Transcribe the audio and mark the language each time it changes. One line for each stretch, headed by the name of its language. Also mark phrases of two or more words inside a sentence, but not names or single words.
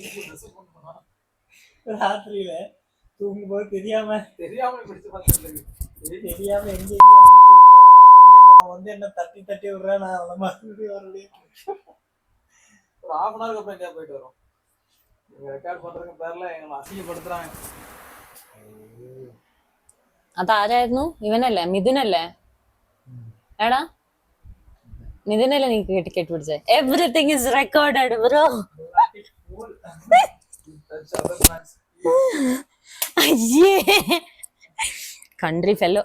Tamil: ராத்திரியில தூங்கும்போது தெரியாம பிடிச்சு பார்த்துருக்கு. இது தெரியாம எங்கேயும் அமுக்கி விட்டேன். அவன் என்ன தட்டி தட்டி விடுறான். நான் அவனை மறுபடியும் ஒரு
English: half an hour
Tamil: அப்புறம் எங்கேயா போயிட்டு வரோம். நீங்க ரெக்கார்ட் பண்றதுக்கு பேர்ல எங்களை அசிங்கப்படுத்துறாங்க.
Malayalam: അതാരായിരുന്നു? ഇവനല്ലേ, മിഥുനല്ലേ? എടാ മിഥുനല്ലേ നീ കെട്ടിപ്പിടിച്ചേ?
English: everything is recorded bro. അയ്യേ, country fellow.